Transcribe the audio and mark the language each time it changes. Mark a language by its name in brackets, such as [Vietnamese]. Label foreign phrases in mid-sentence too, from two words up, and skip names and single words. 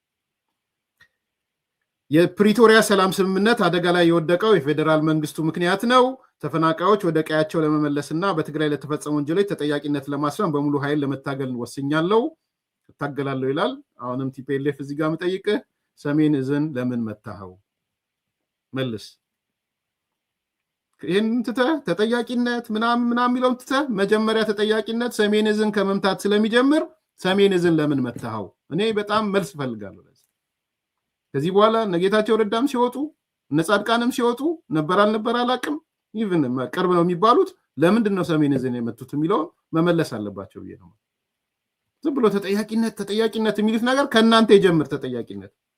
[Amharic] የፕሪቶሪያ ሰላም ስምምነት አደጋ ላይ የወደቀው የፌዴራል መንግስቱ ምክንያት ነው። ተፈናቃዮች ወደ ቀያቸው ለመመለስና በትግራይ ለተፈጸሙ ወንጀሎች ተጠያቂነት ለማስፈን በሙሉ ኃይል ለመታገል ወስኛለሁ፣ እታገላለሁ ይላል። አሁንም ቲፒኤልኤፍ እዚህ ጋር የምጠይቅህ ሰሜን እዝን ለምን መታኸው? መልስ። ይህን ትተህ ተጠያቂነት ምናምን የሚለውን ትተህ መጀመሪያ ተጠያቂነት ሰሜን እዝን ከመምታት ስለሚጀምር ሰሜን እዝን ለምን መታኸው? እኔ በጣም መልስ እፈልጋለሁ። ከዚህ በኋላ እነ ጌታቸው ረዳም ሲወጡ እነ ጻድቃንም ሲወጡ ነበር አልነበር አላቅም ኢቭን ቅርብ ነው የሚባሉት ለምንድን ነው ሰሜን ዕዝን የመቱት የሚለው መመለስ አለባቸው ብዬ ነው። ዝም ብሎ ተጠያቂነት የሚሉት ነገር ከእናንተ የጀምር ተጠያቂነት።